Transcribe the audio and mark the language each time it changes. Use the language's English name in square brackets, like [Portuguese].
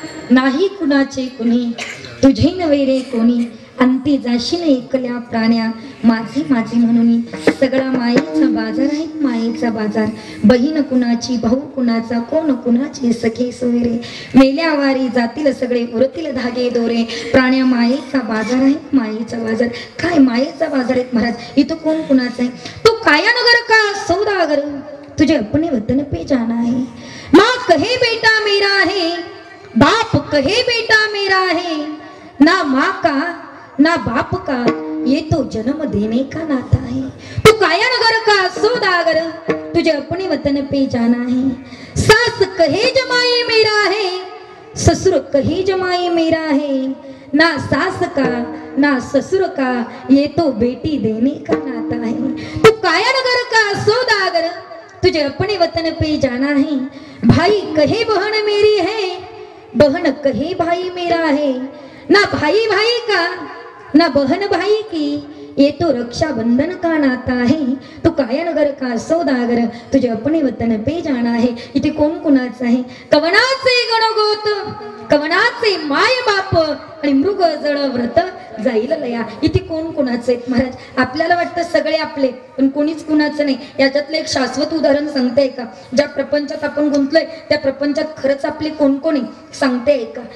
[Marathi] नाही कुणाचे कुणी, तुझे नव्हे रे कोणी, अंती जाशील एकल्या प्राण्या, माझे माझे म्हणून. सगळा मायेचा बाजार आहे, मायेचा बाजार. बहीण कुणाची, भाऊ कुणाचा, कोण कुणाचे सखे सोयरे. मेल्या वारी जातील सगळे, उरतील धागे दोरे. प्राण्या मायेचा बाजार आहे, मायेचा बाजार. काय मायेचा बाजार आहे महाराज? इथं कोण कुणाचा आहे? [Hindi] तू काया नगर का सौदागर, तुझे अपने वतन पे जाना है. माँ कहे बेटा मेरा है, बाप कहे बेटा मेरा है. ना माँ का ना बाप का, ये तो जन्म देने का नाता है. तू काया नगर का सौदागर, तुझे अपने वतन पे जाना है. सास कहे जमाए मेरा है, ससुर कही जमाई मेरा है, ना सास का ना ससुर का, ये तो बेटी देने का नाता है। तू काया नगर का सौदागर, तुझे अपने वतन पे जाना है। भाई कहे बहन मेरी है, बहन कहे भाई मेरा है। ना भाई भाई का ना बहन भाई की, ये तो रक्षाबंधन का नाता है। तो कायानगर का सौदागर, तुझे अपने वतन पे जाना है। [Marathi] इथे कोण कुणाचं आहे? कवनाचे गणगोत, कवनाचे माय बाप आणि मृग जड व्रत जाईल लया। इथे कोण कुणाचे आहेत महाराज? आपल्याला वाटतं सगळे आपले, पण कोणीच कुणाचं नाही। याच्यातलं एक शाश्वत उदाहरण सांगते का? ज्या प्रपंचात आपण गुंतलोय त्या प्रपंचात खरंच आपले कोण कोणी सांगते का?